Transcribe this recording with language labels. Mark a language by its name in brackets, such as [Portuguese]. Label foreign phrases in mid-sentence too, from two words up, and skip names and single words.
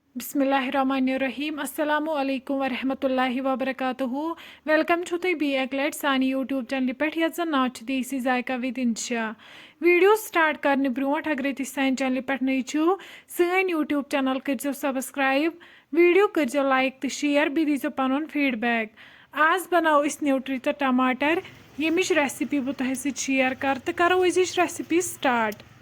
[Arabic] بسم الله الرحمن الرحيم السلام عليكم ورحمة الله وبركاته [Kashmiri] वेलकम छु तुम बी एक लट सानी [English] YouTube channel [Kashmiri] पे यथ जन नाव देसी जायका विद इंशा [English] video start [Kashmiri] करने ब्रोट अगर तुम सान चैनल पे नई छो सान [English] YouTube channel [Kashmiri] करो सब्सक्राइब वीडियो करो लाइक तो शेयर बी दीजो पन फीडबैक आज बनाओ न्यूट्री तो टमाटर यमिच रेसिपी बह तुह शेयर कर तो करो अजिच रेसिपी स्टार्ट।